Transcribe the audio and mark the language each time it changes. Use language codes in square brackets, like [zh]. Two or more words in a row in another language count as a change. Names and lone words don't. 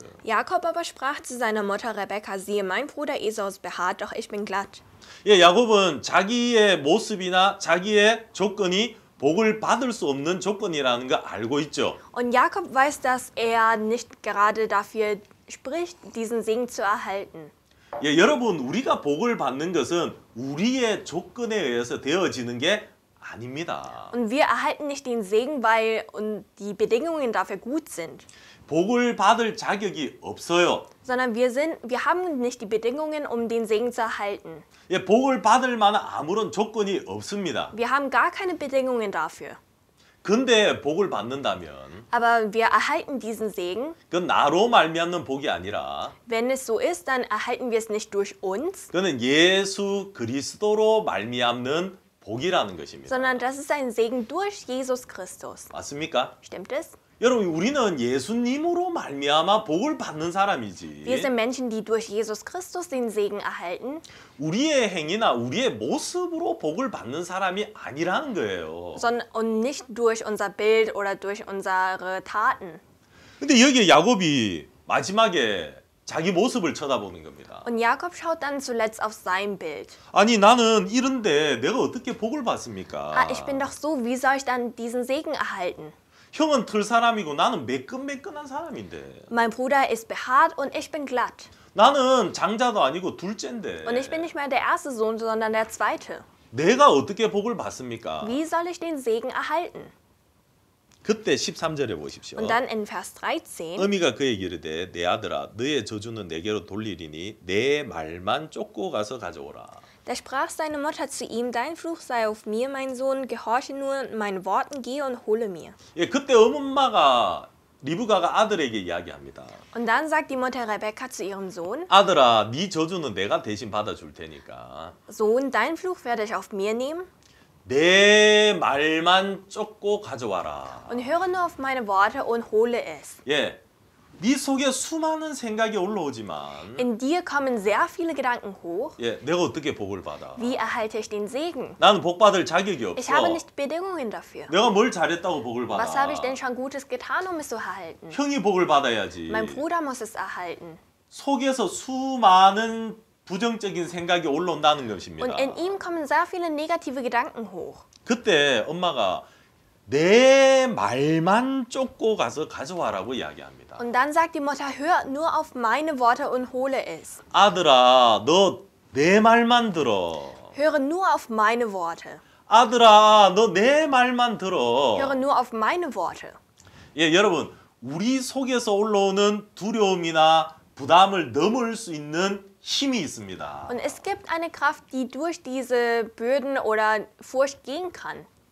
[de] Jakob aber sprach zu seiner Mutter Rebekka, siehe, mein Bruder Esau ist behaart, doch ich bin glatt. [ko] 예, 야곱은 자기의 모습이나 자기의 조건이 복을 받을 수 없는 조건이라는 거 알고 있죠. [de] Und Jakob weiß, dass er nicht gerade dafür spricht, diesen Segen zu erhalten. [ko] 예, 여러분 우리가 복을 받는 것은 우리의 조건에 의해서 되어지는 게 아닙니다. [de] Und wir erhalten nicht den Segen, weil die Bedingungen dafür gut sind, [ko] 복을 받을 자격이 없어요. [de] sondern wir haben nicht die Bedingungen, um den Segen zu erhalten. [ko] 예, 복을 받을 만한 아무런 조건이 없습니다. [de] Wir haben gar keine Bedingungen dafür. [ko] 근데 복을 받는다면 [de] Aber wir erhalten diesen Segen. [ko] 그건 나로 말미암는 복이 아니라 [de] Wenn es so ist, dann erhalten wir es nicht durch uns, [ko] 그는 예수 그리스도로 말미암는 복이라는 것입니다. [de] sondern das ist ein Segen durch Jesus Christus. [ko] 맞습니까? [de] Stimmt es? [ko] 여러분 우리는 예수님으로 말미암아 복을 받는 [de] Wir [ko] 사람이지 [de] sind Menschen, die durch Jesus Christus den Segen erhalten, [ko] 우리의 행위나 우리의 모습으로 복을 받는 사람이 아니라는 거예요. [de] und nicht durch unser Bild oder durch unsere Taten. [ko] 근데 여기에 야곱이 마지막에 자기 모습을 쳐다보는 겁니다. [de] Und Jakob schaut dann zuletzt auf sein Bild. [ko] 아니 나는 이런데 내가 어떻게 복을 받습니까? [de] Ah, ich bin doch so, wie soll ich dann diesen Segen erhalten? [ko] 형은 털 사람이고 나는 매끈매끈한 사람인데 [de] Mein Bruder ist behaart und ich bin glatt. [ko] 나는 장자도 아니고 둘째인데 [de] Und ich bin nicht mehr der erste Sohn, sondern der zweite. [ko] 내가 어떻게 복을 받습니까? [de] Wie soll ich den Segen erhalten? [ko] 그때 13절에 보십시오. [de] Und dann in Vers 13, [ko] 어미가 그에게 이르되 내 아들아 너의 저주는 내게로 돌리리니 내 말만 쫓고 가서 가져오라. [de] da sprach seine Mutter zu ihm, dein Fluch sei auf mir, mein Sohn, gehorche nur meinen Worten, gehe und hole mir. [ko] 예, 그때 엄마가 리브가가 아들에게 이야기합니다. [de] Und dann sagt die Mutter Rebekka zu ihrem Sohn, [ko] 아들아 네 저주는 내가 대신 받아줄 테니까 [de] Sohn, dein Fluch werde ich auf mir nehmen [ko] 내 말만 쫓고 가져와라. [de] und höre nur auf meine Worte und hole es. [ko] 예, 네 속에 수많은 생각이 올라오지만 [de] In dir kommen sehr viele Gedanken hoch. [ko] 예, 내가 어떻게 복을 받아? [de] Wie erhalte ich den Segen? [ko] 나는 복 받을 자격이 [de] Ich habe [ko] 없어. [de] nicht Bedingungen dafür. [ko] 내가 뭘 잘했다고 복을 [de] Was habe ich [ko] 받아? [de] denn schon Gutes getan, um es zu erhalten? [ko] 형이 복을 받아야지. [de] Mein Bruder muss es erhalten. [ko] 속에서 수많은 부정적인 생각이 올라온다는 것입니다. [de] Und in ihm kommen sehr viele negative Gedanken hoch. [ko] 그때 엄마가 내 말만 쫓고 가서 가져와라고 이야기합니다. [de] Und dann sagt die Mutter, hör nur auf meine Worte und hole es. [ko] 아들아, 너 내 말만 들어. [de] Höre nur auf meine Worte. [ko] 아들아, 너 내 말만 들어. [de] Höre nur auf meine Worte. [ko] 예, 여러분, 우리 속에서 올라오는 두려움이나 부담을 넘을 수 있는 힘이 있습니다. [de] Und es gibt eine Kraft, die durch diese Bürden oder Furcht gehen kann.